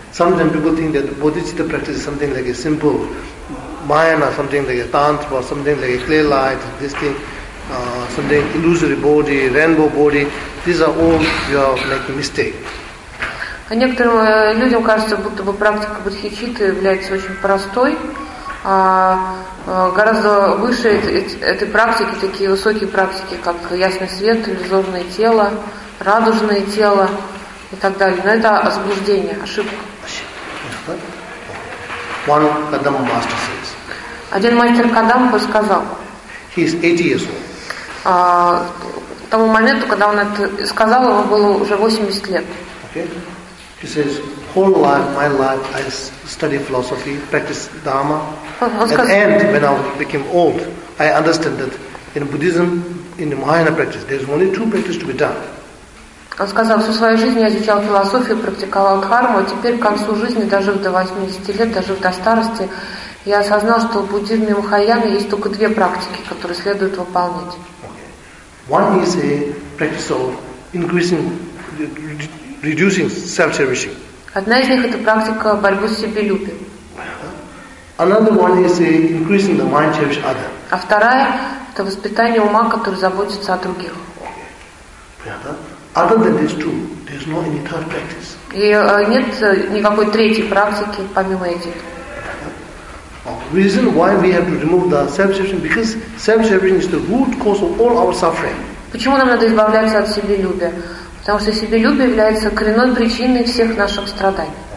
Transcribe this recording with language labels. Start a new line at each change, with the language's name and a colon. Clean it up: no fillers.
English: Sometimes people think that bodhicitta practice is something like a simple mayana, something like a tantra, something like a clear light, this thing, something illusory body, rainbow body. These are all you are making mistake.
Russian: Некоторым людям кажется, будто бы практика бодхичитты является очень простой, а гораздо выше этой практики такие высокие практики, как ясный свет, иллюзорное тело. Радужное тело и так далее. Но это заблуждение, ошибка.
English: One Kadam master says.
Russian: Один мастер Кадам сказал.
English: He is 80 years old.
Russian: К тому моменту, когда он это сказал, ему было уже 80 лет.
English: Okay. He says, whole life, my life, I study philosophy, practice dharma. At the end, when I became old, I understood that in Buddhism, in the Mahayana practice, there is only two practices to be done.
Russian: Он сказал, всю свою жизнь я изучал философию, практиковал дхарму, а теперь к концу жизни, дожив до 80 лет, дожив до старости, я осознал, что в буддизме и махаяне есть только две практики, которые следует выполнять.
English: One is a practice of increasing, reducing self-cherishing.
Russian: Одна из них это практика борьбы с себелюбием.
English: Another one is a increasing the mind cherish other.
Russian: А вторая это воспитание ума, который заботится о других. Понятно?
English: Other than these two, there is no any third practice.
Russian: И нет никакой третьей практики помимо этих.
English: Reason why we have to remove the self-separation, because self-separation is the root cause of all our suffering.
Russian: Почему нам надо избавляться от себелюбия? Потому что себелюбие является коренной причиной всех наших страданий.